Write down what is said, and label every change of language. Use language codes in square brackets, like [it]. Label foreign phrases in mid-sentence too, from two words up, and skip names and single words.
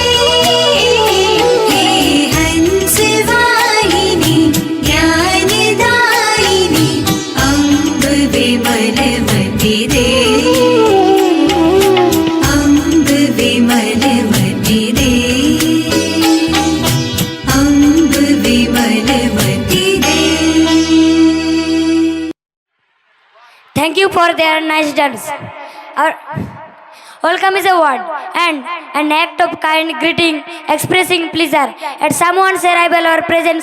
[hi] हे हंस वाहिनी ज्ञानदायिनी, अम्ब विमलवती दे। अम्ब विमलवती दे। अम्ब विमलवती दे। [en] Thank you for their nice dance. Our welcome is a word and an act of kind greeting expressing pleasure at someone's arrival or presence.